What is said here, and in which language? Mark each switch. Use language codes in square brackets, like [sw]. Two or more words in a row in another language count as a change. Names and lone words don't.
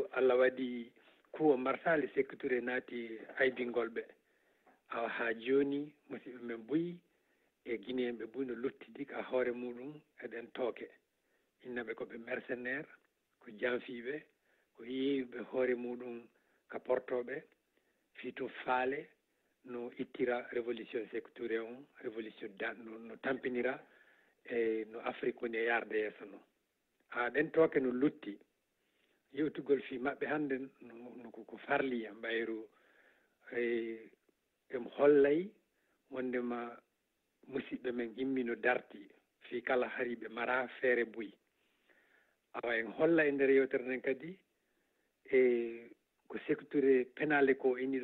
[ff] Allah waɗi kuwo marsali secteur naati aybingol ɓe ha joni musidɓe men buyi e guinéen ɓe buyi no luttidi ka hoore muɗum eɗen tooke innaɓe koɓe mercenaire ko janfiɓe ko yeeyuɓe hoore muɗum ka portoɓe fiitum faale no ittira [fr] révolution secteur [ff] on révolution no tampinira e no Afrique woni e yarde yeeso noon ɗen tooke no lutti yewtugol fi maɓɓe hannde no ko farli e mbayru emo hollay wondema musidɓe men immino darti fi kala hariɓe mara feere buyi awa en holla e nder yewtere nden kadi e ko [fr] secteur penale [ff] ko inni